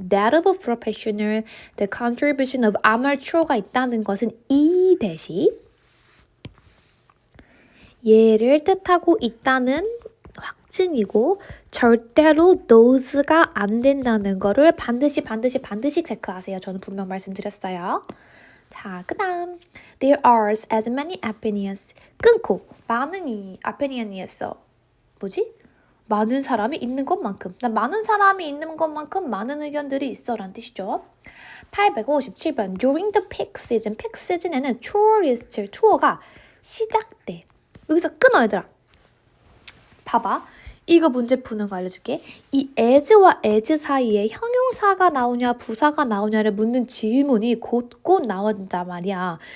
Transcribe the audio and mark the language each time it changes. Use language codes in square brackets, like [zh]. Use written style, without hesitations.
[en] that of professional, the contribution of amateur [ko] 가 있다는 것은 이 대신 얘를 뜻하고 있다는 확증이고 절대로 those가 안 된다는 거를 반드시 체크하세요. 저는 분명 말씀드렸어요. 자, 그 다음 [en] There are as many opinions. [ko] 끊고 많은 opinion이었어. 뭐지? 많은 사람이 있는 것만큼. 많은 사람이 있는 것만큼 많은 의견들이 있어 라는 뜻이죠. [en] 857번 During the peak season. [ko] peak season에는 투어가 시작돼. 여기서 끊어 얘들아. 봐봐. 이거 문제 푸는 거 알려줄게. 이 as와 as 사이에 형용사가 나오냐 부사가 나오냐를 묻는 질문이 곧곧 나온단 말이야.